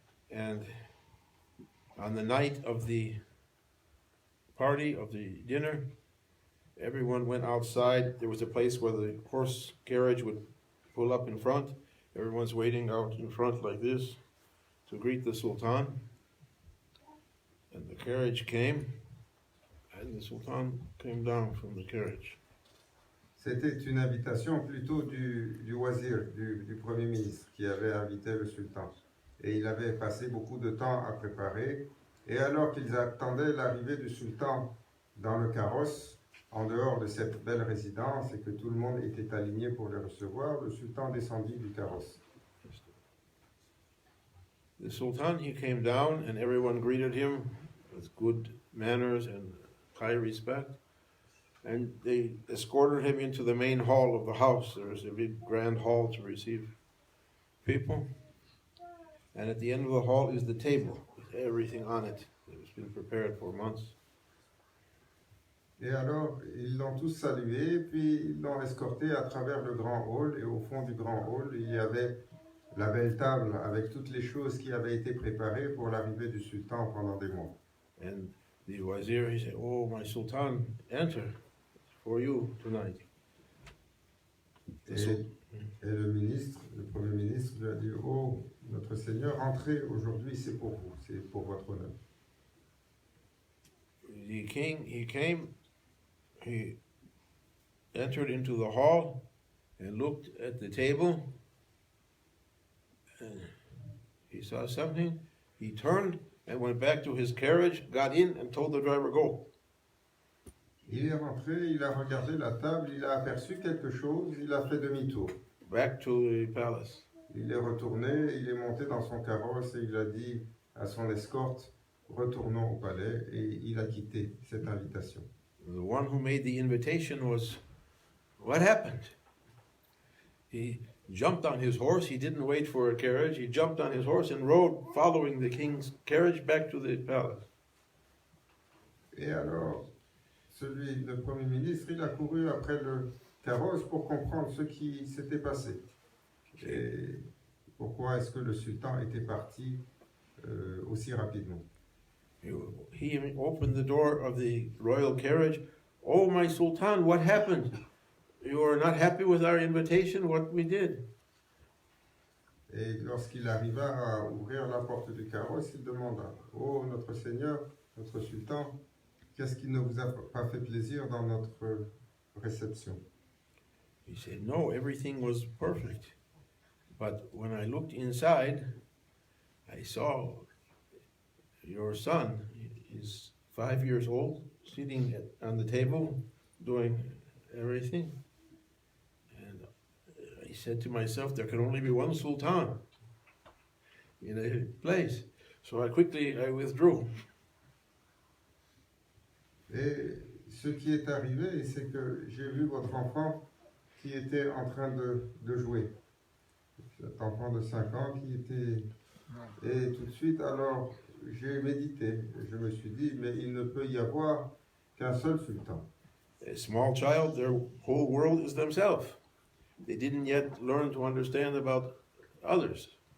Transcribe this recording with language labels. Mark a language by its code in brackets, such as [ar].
[en] And on the night of the party, of the dinner, everyone went outside. There was a place where the horse carriage would pull up in front. Everyone's waiting out in front like this to greet the Sultan. And the carriage came, and the Sultan came down from the carriage. [fr] C'était une invitation plutôt du wazir, du Premier ministre, qui avait invité le sultan. Et il avait passé beaucoup de temps à préparer. Et alors qu'ils attendaient l'arrivée du sultan dans le carrosse, en dehors de cette belle résidence, et que tout le monde était aligné pour le recevoir, le sultan descendit du carrosse. [en] The Sultan, he came down, and everyone greeted him with good manners and high respect. And they escorted him into the main hall of the house. There was a big grand hall to receive people. And at the end of the hall is the table with everything on it. It has been prepared for months. [fr] Et alors, ils l'ont tous salué, puis ils l'ont escorté à travers le grand hall. Et au fond du grand hall, il y avait la belle table avec toutes les choses qui avaient été préparées pour l'arrivée du sultan pendant des mois. [en] And the wazir, he said, "Oh, my sultan, enter. For you tonight." [fr] Et le ministre, le premier ministre, lui a dit, oh, notre Seigneur, entrez aujourd'hui, c'est pour vous, c'est pour votre honneur. [en] The king, he came, he entered into the hall and looked at the table, and he saw something. He turned and went back to his carriage, got in and told the driver, go. [fr] Il est rentré, il a regardé la table, il a aperçu quelque chose, il a fait demi-tour. [en] Back to the palace. [fr] Il est retourné, il est monté dans son carrosse et il a dit à son escorte, retournons au palais, et il a quitté cette invitation. [en] The one who made the invitation was, what happened? He jumped on his horse, he didn't wait for a carriage, he jumped on his horse and rode following the king's carriage back to the palace. [fr] Et alors, le Premier ministre, il a couru après le carrosse pour comprendre ce qui s'était passé. Et pourquoi est-ce que le sultan était parti aussi rapidement. [en] He opened the door of the royal carriage. Oh, my sultan, what happened? You are not happy with our invitation, what we did? [fr] Et lorsqu'il arriva à ouvrir la porte du carrosse, il demanda, oh, notre seigneur, notre sultan, qu'est-ce qui ne vous a pas fait plaisir dans notre réception? [en] He said, no, everything was perfect. But when I looked inside, I saw your son, he's 5 years old, sitting on the table, doing everything. And I said to myself, there can only be one sultan in a place. So I withdrew. [fr] Et ce qui est arrivé, c'est que j'ai vu votre enfant qui était en train de jouer. enfant de 5 ans qui était... Et tout de suite, alors, j'ai médité. Je me suis dit, mais il ne peut y avoir qu'un seul sultan. [en] A small child, their whole world is themselves. They didn't yet learn to understand about others.